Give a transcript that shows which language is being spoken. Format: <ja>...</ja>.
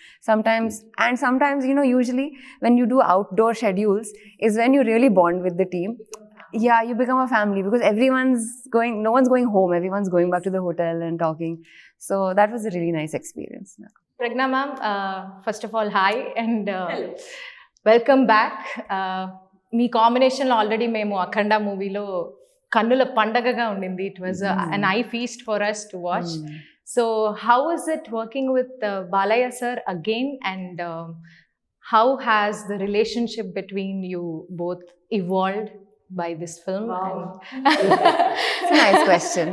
<en>Sometimes, usually when you do outdoor schedules is when you really bond with the team. Yeah, you become a family because no one's going home. Everyone's going back to the hotel and talking. So that was a really nice experience. Pragna ma'am, first of all, hi and welcome back.</en> <te>మీ కాంబినేషన్లో already మేము అఖండ మూవీలో కన్నుల పండగగా ఉండింది.</te> <en>It was an eye feast for us to watch. So how is it working with Balaya sir again, and how has the relationship between you both evolved by this film? Wow. It's a nice question.</en>